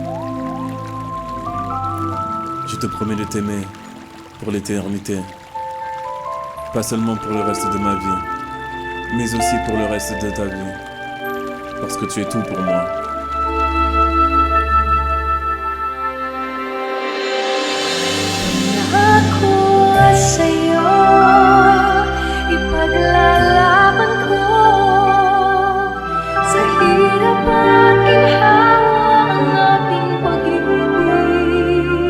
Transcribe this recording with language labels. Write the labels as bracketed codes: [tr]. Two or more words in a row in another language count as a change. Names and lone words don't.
[fr] Je te promets de t'aimer pour l'éternité. Pas seulement pour le reste de ma vie, mais aussi pour le reste de ta vie. Parce que tu es tout pour moi. [tl] Aku sa'yo, ipaglalaban ko sa hirap at ginhawa ang ating pag-ibig